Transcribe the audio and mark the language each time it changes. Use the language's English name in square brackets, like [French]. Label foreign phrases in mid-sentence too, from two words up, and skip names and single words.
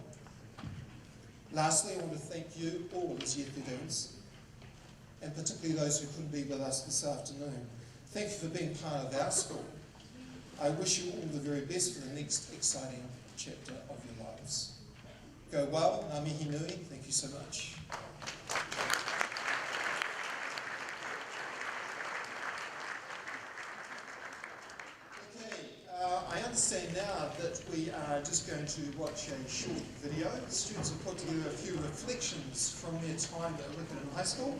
[English] Lastly, I want to thank you all as Year 13s, and particularly those who couldn't be with us this afternoon. Thank you for being part of our school. I wish you all the very best for the next exciting chapter of your lives. go well. [Māori] Ngā mihi nui. [English] Thank you so much. I understand now that we are just going to watch a short video. The students have put together a few reflections from their time at Riccarton High School.